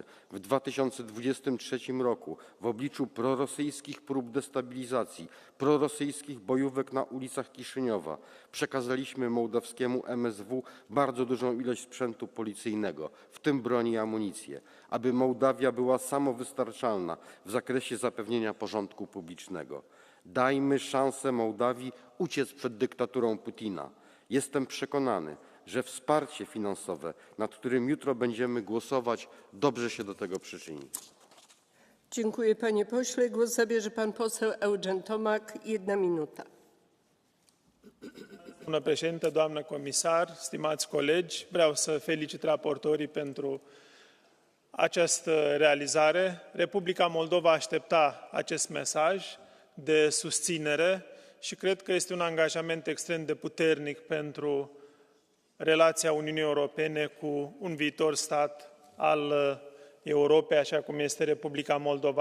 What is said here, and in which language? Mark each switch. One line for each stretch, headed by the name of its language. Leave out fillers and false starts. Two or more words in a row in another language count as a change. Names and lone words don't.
Polish: W 2023 roku w obliczu prorosyjskich prób destabilizacji, prorosyjskich bojówek na ulicach Kiszyniowa przekazaliśmy mołdawskiemu MSW bardzo dużą ilość sprzętu policyjnego, w tym broni i amunicję, aby Mołdawia była samowystarczalna w zakresie zapewnienia porządku publicznego. Dajmy szansę Mołdawii uciec przed dyktaturą Putina. Jestem przekonany, że wsparcie finansowe, nad którym jutro będziemy głosować, dobrze się do tego przyczyni. Dziękuję, panie pośle. Głos zabierze pan poseł Eugen Tomac. 1 minuta.
Romanian: Doamnă președintă, doamnă comisar, stimați colegi, vreau să felicit raportorii pentru această realizare. Republica Moldova aștepta acest mesaj de susținere și cred că este un angajament extrem de puternic pentru relația Uniunii Europene cu un viitor stat al Europei, așa cum este Republica Moldova.